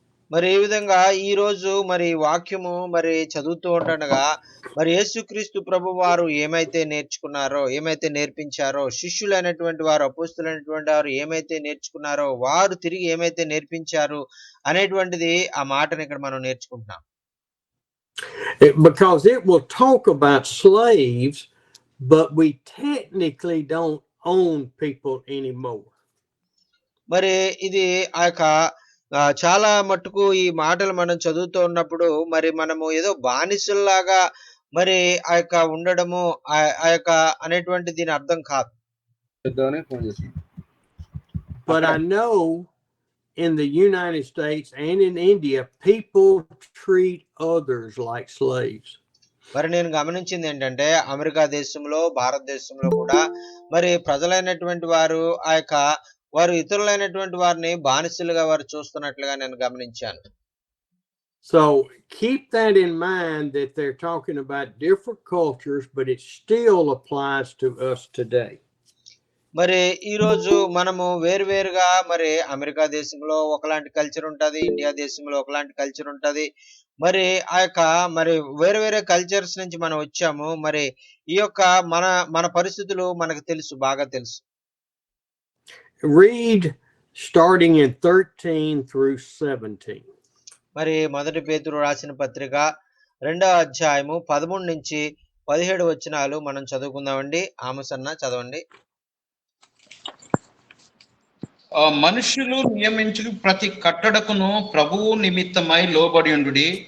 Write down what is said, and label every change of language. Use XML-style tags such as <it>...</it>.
<te>మరి ఈ విధంగా ఈ రోజు మరి వాక్యము మరి చదువుతూ ఉండగా మరి యేసుక్రీస్తు ప్రభువారు ఏమైతే నేర్చుకున్నారో ఏమైతే నేర్పించారో శిష్యులైనటువంటి వారు అపోస్తలులైనటువంటి వారు ఏమైతే నేర్చుకున్నారో వారు తిరిగి ఏమైతే నేర్పించారు అనేటువంటిది ఆ మాటను ఇక్కడ మనం నేర్చుకుంటున్నాం.</te> <en>Because it will talk about slaves, but we technically don't own people anymore.</en> <te>మరి ఇది ఆ యొక్క చాలా మట్టుకు ఈ మాటలు మనం చదువుతూ ఉన్నప్పుడు మరి మనము ఏదో బానిసల్లాగా మరి ఆ యొక్క ఉండడము ఆ యొక్క అనేటువంటి దీని అర్థం కాదు.</te> <en>But I know in the United States and in India, people treat others like slaves.</en> <te>మరి నేను గమనించింది ఏంటంటే అమెరికా దేశంలో భారతదేశంలో కూడా మరి ప్రజలైనటువంటి వారు వారు ఇతరులైనటువంటి వారిని బానిసలుగా వారు చూస్తున్నట్లుగా నేను గమనించాను.</te> <en>So keep that in mind that they're talking about different cultures, but it still applies to us today.</en> <te>మరి ఈ రోజు మనము వేరువేరుగా మరి అమెరికా దేశంలో ఒకలాంటి కల్చర్ ఉంటది, ఇండియా దేశంలో ఒకలాంటి కల్చర్ ఉంటది. మరి ఆ యొక్క మరి వేరే వేరే కల్చర్స్ నుంచి మనం వచ్చాము. మరి ఈ యొక్క మన పరిస్థితులు మనకు తెలుసు, బాగా తెలుసు.</te> <en>Read starting in 13 through 17.</en> <te>మరి 1 పేతురు రాసిన పత్రిక 2వ అధ్యాయము 13 నుంచి 17 వచనాలు మనం చదువుకుందామండి. ఆమసన్న చదవండి. మనుషులు నియమించు ప్రతి కట్టడకును ప్రభువు నిమిత్తమై లోబడియుండుడి.</te>